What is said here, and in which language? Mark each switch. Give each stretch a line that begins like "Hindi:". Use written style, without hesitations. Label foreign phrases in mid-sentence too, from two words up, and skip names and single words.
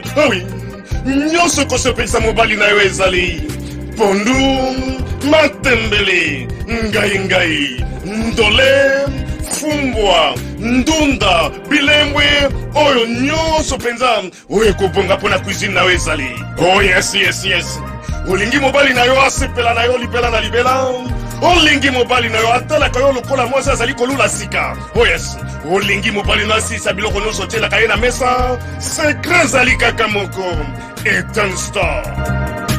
French: Eh oui,
Lingala: nyonso ko so pensa mobali na yo ezali. Pondu, matembele, ngai, ndole, fumbwa, ndunda, bilembwe, oyo nyonso penza, oyo kobonga pona cuisine na ezali.
English: Oh yes, yes, yes.
Lingala: Olingi mobali na yo asepela na yo libela na libela. Olingi mobali na yo atala ka yo lokola mwasi azali kolula sika.
English: Oh yes.
Lingala: Olingi mobali na sisa biloko nyonso tiela ka ye na mesa. Secret zali kaka moko. Eden Store.